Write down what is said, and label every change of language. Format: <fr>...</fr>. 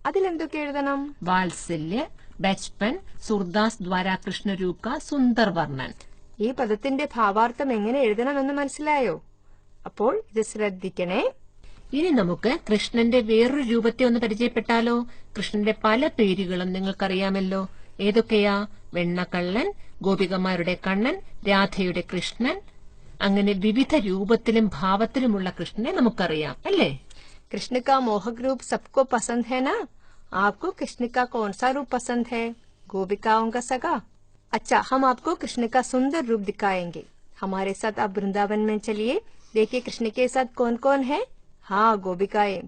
<ml>അതിലെന്തൊക്കെ എഴുതണം?</ml> <hi>वात्सल्य, बचपन, सूरदास द्वारा कृष्ण रूप का सुंदर वर्णन.</hi> <ml>ഈ പദത്തിന്റെ ഭാവാർത്ഥം എങ്ങനെ എഴുതണമെന്ന് മനസ്സിലായോ? അപ്പോൾ ഇത് ശ്രദ്ധിക്കണേ. ഇനി നമുക്ക് കൃഷ്ണന്റെ വേറൊരു രൂപത്തെ ഒന്ന് പരിചയപ്പെട്ടാലോ? കൃഷ്ണന്റെ പല പേരുകളും നിങ്ങൾക്കറിയാമല്ലോ. ഏതൊക്കെയാ? വെണ്ണക്കള്ളൻ, ഗോപികമാരുടെ കണ്ണൻ, രാധയുടെ കൃഷ്ണൻ. അങ്ങനെ വിവിധ രൂപത്തിലും ഭാവത്തിലുമുള്ള കൃഷ്ണനെ നമുക്കറിയാം, അല്ലേ?</ml> <hi>कृष्ण का मोहक रूप सबको पसंद है ना? आपको कृष्ण का कौन सा रूप पसंद है? गोपिकाओं का सगा? अच्छा, हम आपको कृष्ण का सुंदर रूप दिखाएंगे. हमारे साथ आप वृंदावन में चलिए. देखिए कृष्ण के साथ कौन कौन है. हाँ, गोपिकाएं.</hi>